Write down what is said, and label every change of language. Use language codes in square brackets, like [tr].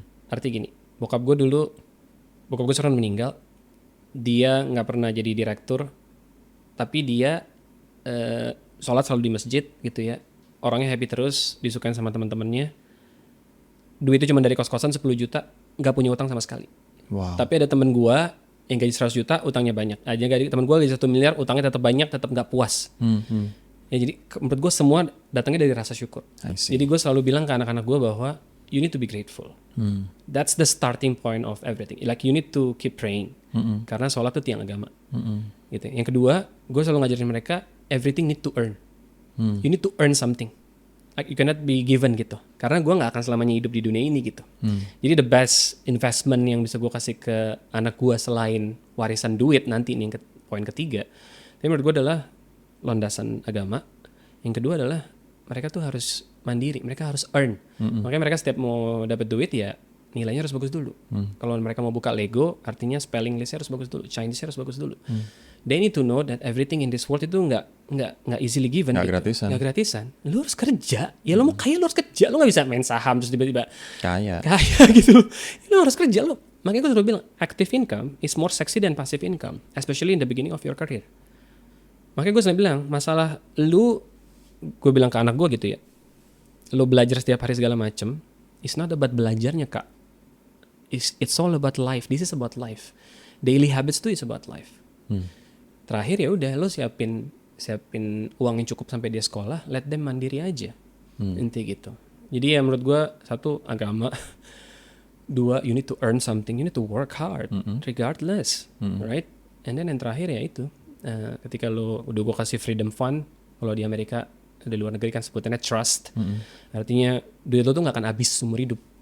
[id] Arti gini, bokap gue sekarang meninggal, dia nggak pernah jadi direktur, tapi dia sholat selalu di masjid gitu ya, orangnya happy terus, disukain sama teman-temannya, duitnya cuma dari kos-kosan 10 juta, nggak punya utang sama sekali. Wow. Tapi ada temen gue yang gaji 100 juta, utangnya banyak. Temen gue gaji 1 miliar, utangnya tetap banyak, tetap nggak puas. Ya, jadi menurut gue semua datangnya dari rasa syukur. Jadi gue selalu bilang ke anak-anak gue bahwa [en] you need to be grateful. That's the starting point of everything. Like you need to keep praying. [id] Karena sholat itu tiang agama. Gitu. Yang kedua, gue selalu ngajarin mereka [en] everything need to earn. You need to earn something. Like you cannot be given [id] gitu. Karena gue nggak akan selamanya hidup di dunia ini gitu. Jadi [en] the best investment [id] yang bisa gue kasih ke anak gue selain warisan duit nanti ini yang poin ketiga. Tapi menurut gue adalah landasan agama. Yang kedua adalah mereka tuh harus mandiri, mereka harus earn. Makanya mereka setiap mau dapat duit ya nilainya harus bagus dulu. Kalau mereka mau buka Lego, artinya spelling listnya harus bagus dulu, Chinese-nya harus bagus dulu. [en] They need to know that everything in this world [id] itu nggak [en] easily given. [id] Nggak gitu. gratisan. Nggak gratisan. Lu harus kerja. Ya lu mau kaya lu harus kerja. Lu nggak bisa main saham terus tiba-tiba Kaya gitu. Lu harus kerja lu. Makanya gue selalu bilang [en] active income is more sexy than passive income, especially in the beginning of your career. [id] Makanya gue selalu bilang masalah gue bilang ke anak gue gitu ya, lu belajar setiap hari segala macem, [en] it's not about [id] belajarnya kak. [en] It's all about life. This is about life. Daily habits tuh is about life. [id] Terakhir ya udah lo siapin uang yang cukup sampai dia sekolah, [en] let them [id] mandiri aja. Inti gitu. Jadi ya menurut gue satu agama, dua [en] you need to earn something, you need to work hard regardless, right? And then [id] yang terakhir ya itu ketika lo udah gue kasih freedom fund, kalau di Amerika di luar negeri kan sebutannya trust, artinya duit lo tuh nggak akan habis seumur hidup.